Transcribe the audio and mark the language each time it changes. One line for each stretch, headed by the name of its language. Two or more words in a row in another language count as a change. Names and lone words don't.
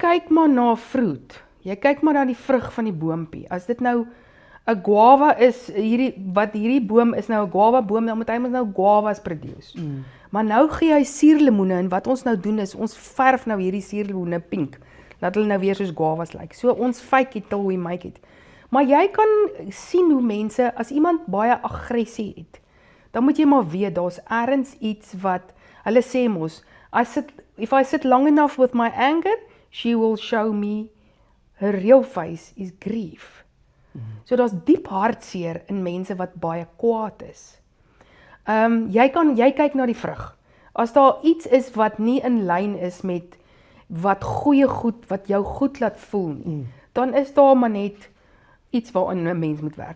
Afrikaans: kyk maar na fruit, jy kyk maar na die vrug van die boompie, as dit nou 'n guava is, hierdie boom is nou 'n guava boom, dan moet hy mos nou
English: guavas produce.
Afrikaans: Maar nou gee hy suurlemoene, en wat ons nou doen is, ons verf nou hierdie suurlemoene pink, dat hulle nou weer soos guavas lyk. So ons
English: fake it till we make it.
Afrikaans: Maar jy kan sien hoe mense, as iemand baie aggressie het, dan moet jy maar weet, daar's ergens iets wat, hulle sê mos,
English: if I sit long enough with my anger, she will show me her real face is grief.
Afrikaans: So daar's diep hartseer in mense wat baie kwaad is. Jy kyk na die vrug. As daar iets is wat nie in lyn is met wat jou goed laat voel nie, dan is daar maar net iets waarin 'n mens moet werk.